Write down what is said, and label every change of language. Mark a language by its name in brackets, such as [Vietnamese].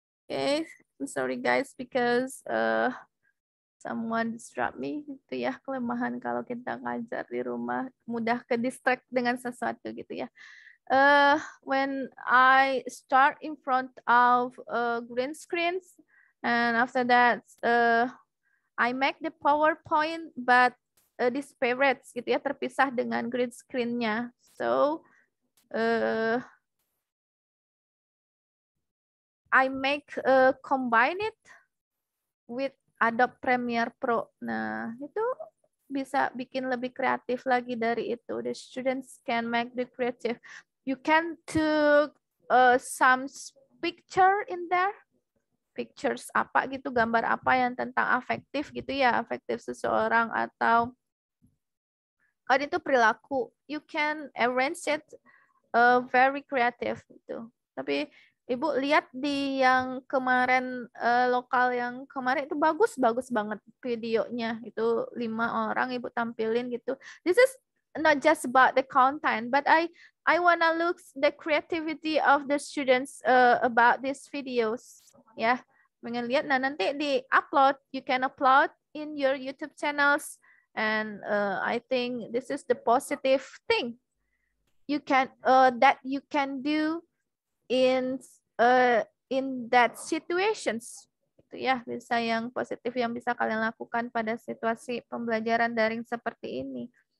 [English] Okay, I'm sorry guys because someone disrupt me. [Indonesian] Itu ya kelemahan kalau kita ngajar di rumah, mudah ke distract dengan sesuatu gitu ya. [English] When I start in front of green screens, and after that I make the PowerPoint, but disparate [Indonesian] gitu ya, terpisah dengan green screen-nya. [English] So I make combine it with Adobe Premiere Pro. [Indonesian] Nah, itu bisa bikin lebih kreatif lagi dari itu. [English] The students can make the creative. You can took some picture in there. [Indonesian] Pictures apa gitu, gambar apa yang tentang afektif gitu ya, afektif seseorang atau kalau itu perilaku. [English] You can arrange it very creative gitu. [Indonesian] Tapi Ibu lihat di yang kemarin lokal yang kemarin itu bagus banget videonya, itu 5 orang Ibu tampilin gitu. [English] This is not just about the content, but I wanna look the creativity of the students about these videos. [Indonesian] Ya, pengen lihat. Nah nanti di upload, [English] you can upload in your YouTube channels, and I think this is the positive thing you can that you can do in that situations. [Indonesian] Itu ya, bisa yang positif yang bisa kalian lakukan pada situasi pembelajaran daring seperti ini.